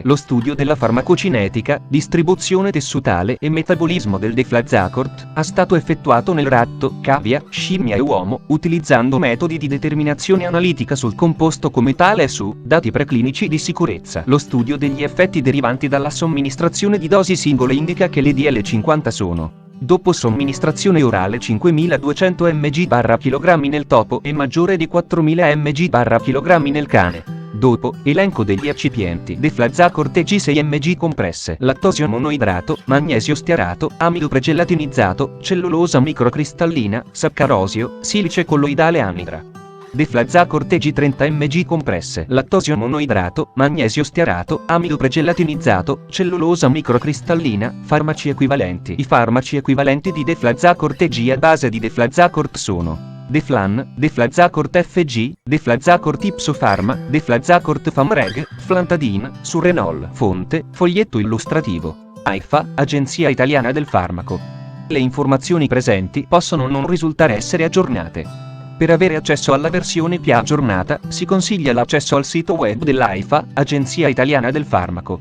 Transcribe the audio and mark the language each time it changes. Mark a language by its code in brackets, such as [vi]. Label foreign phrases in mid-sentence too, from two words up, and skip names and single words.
[it] Lo studio della farmacocinetica, distribuzione tessutale e metabolismo del deflazacort è stato effettuato nel ratto, cavia, scimmia e uomo, utilizzando metodi di determinazione analitica sul composto come tale e su dati preclinici di sicurezza. Lo studio degli effetti derivanti dalla somministrazione di dosi singole indica che le DL50 sono, dopo somministrazione orale 5200 mg/kg nel topo e maggiore di 4000 mg/kg nel cane. Dopo, elenco degli eccipienti. Deflazacort EG 6 mg compresse. Lattosio monoidrato, magnesio stearato, amido pregelatinizzato, cellulosa microcristallina, saccarosio, silice colloidale anidra. Deflazacort EG 30 mg compresse. Lattosio monoidrato, magnesio stearato, amido pregelatinizzato, cellulosa microcristallina, farmaci equivalenti. I farmaci equivalenti di deflazacort EG a base di deflazacort sono Deflan, Deflazacort FG, Deflazacort Ipsopharma, Deflazacort Famreg, Flantadin, Surrenol. Fonte, foglietto illustrativo. AIFA, Agenzia Italiana del Farmaco. Le informazioni presenti possono non risultare essere aggiornate. Per avere accesso alla versione più aggiornata, si consiglia l'accesso al sito web dell'AIFA, Agenzia Italiana del Farmaco.